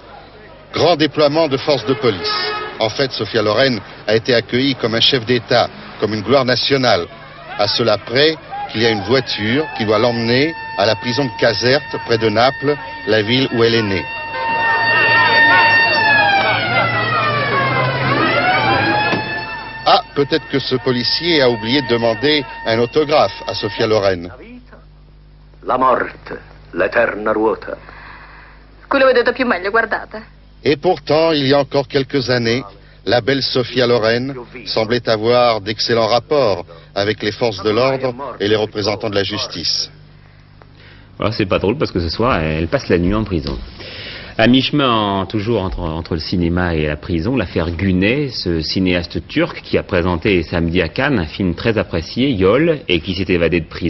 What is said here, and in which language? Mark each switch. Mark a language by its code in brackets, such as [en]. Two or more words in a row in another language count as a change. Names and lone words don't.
[fr] Grand déploiement de forces de police. En fait, Sophia Loren a été accueillie comme un chef d'État comme une gloire nationale, à cela près qu'il y a une voiture qui doit l'emmener à la prison de Caserte, près de Naples, la ville où elle est née. Ah, peut-être que ce policier a oublié de demander un autographe à Sophia Loren. [it] La morte, l'eterna ruota. Quello vedete più meglio, guardate. [fr] Et pourtant, il y a encore quelques années, la belle Sophia Loren semblait avoir d'excellents rapports avec les forces de l'ordre et les représentants de la justice. Voilà, c'est pas drôle parce que ce soir, elle passe la nuit en prison. À mi-chemin, toujours entre le cinéma et la prison, l'affaire Güney, ce cinéaste turc qui a présenté samedi à Cannes un film très apprécié, Yol, et qui s'est évadé de prison.